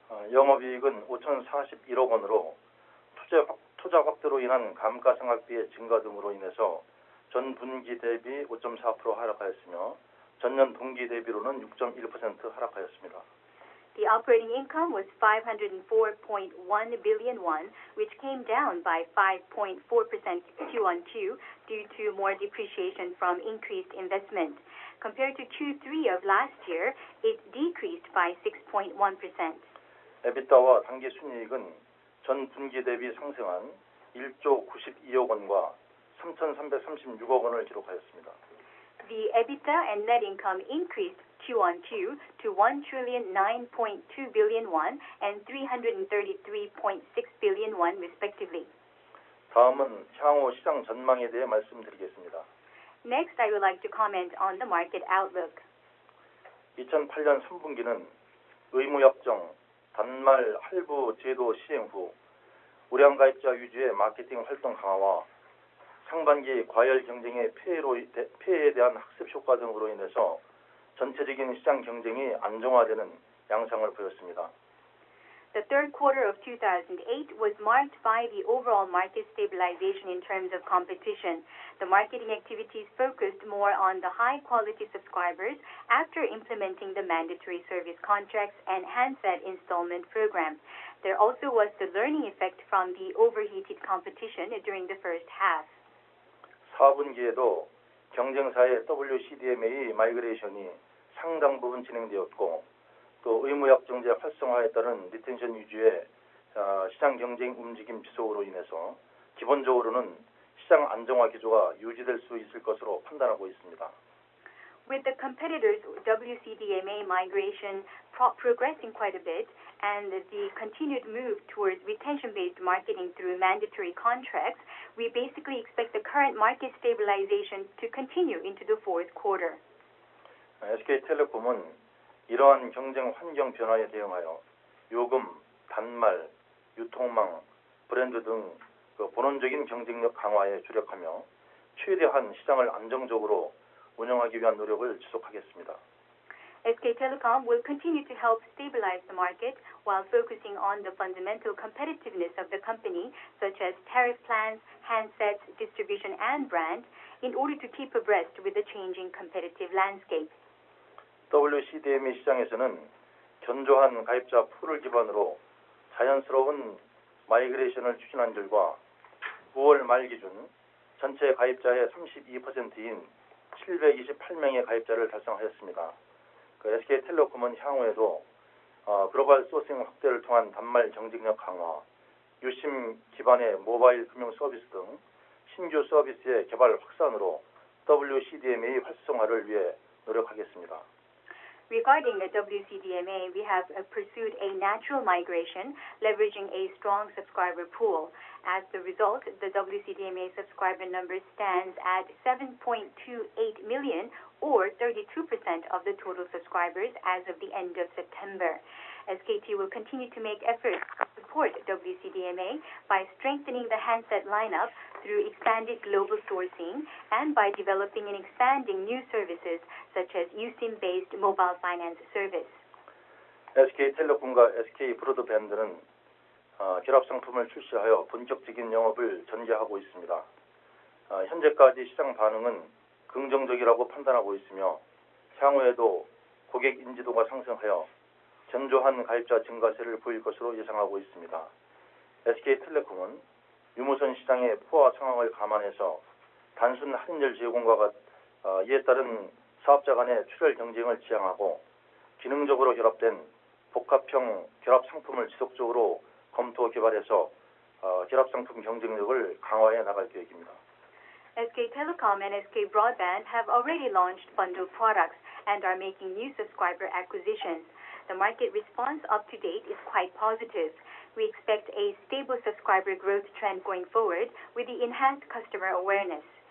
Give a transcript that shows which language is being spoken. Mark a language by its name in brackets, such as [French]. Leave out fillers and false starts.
[Korean] 영업이익은 5,041억 원으로 투자 확대로 인한 감가상각비의 증가 등으로 인해서 전 분기 대비 5.4% 하락하였으며 전년 동기 대비로는 6.1% 하락하였습니다. [English] The operating income was 504.1 billion won, which came down by 5.4% Q-on-Q due to more depreciation from increased investment. Compared to Q3 of last year, it decreased by 6.1%. [Korean] 에비타와 당기 순이익은 전 분기 대비 상승한 1조 92억 원과 3,336억 원을 기록하였습니다. [English] The EBITDA and net income increased Q-on-Q to 1,009.2 billion won and 333.6 billion won respectively. [Korean] 다음은 향후 시장 전망에 대해 말씀드리겠습니다. [English] Next, I would like to comment on the market outlook. [Korean] 2008년 3분기는 의무협정, 단말 할부 제도 시행 후 우량 가입자 위주의 마케팅 활동 강화와 상반기 과열 경쟁의 폐해에 대한 학습 효과 등으로 인해서 전체적인 시장 경쟁이 안정화되는 양상을 보였습니다. [English] The third quarter of 2008 was marked by the overall market stabilization in terms of competition. The marketing activities focused more on the high-quality subscribers after implementing the mandatory service contracts and handset installment program. There also was the learning effect from the overheated competition during the first half. [Korean] 4분기에도 경쟁사의 WCDMA 마이그레이션이 상당 부분 진행되었고 또 의무약정제 활성화에 따른 리텐션 위주의 시장 경쟁 움직임 지속으로 인해서 기본적으로는 시장 안정화 기조가 유지될 수 있을 것으로 판단하고 있습니다. [English] With the competitors' WCDMA migration progressing quite a bit and the continued move towards retention-based marketing through mandatory contracts, we basically expect the current market stabilization to continue into the fourth quarter. [Korean] SK텔레콤은 이러한 경쟁 환경 변화에 대응하여 요금, 단말, 유통망, 브랜드 등 본원적인 경쟁력 강화에 주력하며 최대한 시장을 안정적으로 운영하기 위한 노력을 지속하겠습니다. [English] SK Telecom will continue to help stabilize the market while focusing on the fundamental competitiveness of the company, such as tariff plans, handsets, distribution, and brand, in order to keep abreast with the changing competitive landscape. [Korean] WCDMA 시장에서는 견조한 가입자 풀을 기반으로 자연스러운 마이그레이션을 추진한 결과 9월 말 기준 전체 가입자의 32%인 728명의 가입자를 달성하였습니다. SK텔레콤은 향후에도 글로벌 소싱 확대를 통한 단말 경쟁력 강화, 유심 기반의 모바일 금융 서비스 등 신규 서비스의 개발 확산으로 WCDMA 활성화를 위해 노력하겠습니다. [English] Regarding the WCDMA, we have pursued a natural migration, leveraging a strong subscriber pool. As the result, the WCDMA subscriber number stands at 7.28 million, or 32% of the total subscribers as of the end of September. SKT will continue to make efforts to support WCDMA by strengthening the handset lineup through expanded global sourcing and by developing and expanding new services such as USIM-based mobile finance service. [Korean] SK텔레콤과 SK브로드밴드는 결합 상품을 출시하여 본격적인 영업을 전개하고 있습니다. 현재까지 시장 반응은 긍정적이라고 판단하고 있으며 향후에도 고객 인지도가 상승하여 견조한 가입자 증가세를 보일 것으로 예상하고 있습니다. SK텔레콤은 유무선 시장의 포화 상황을 감안해서 단순 할인율 제공과 이에 따른 사업자 간의 출혈 경쟁을 지향하고 기능적으로 결합된 복합형 결합 상품을 지속적으로 검토 개발해서 결합 상품 경쟁력을 강화해 나갈 계획입니다. [English] SK Telecom and SK Broadband have already launched bundled products and are making new subscriber acquisitions. The market response up to date is quite positive. We expect a stable subscriber growth trend going forward with the enhanced customer awareness.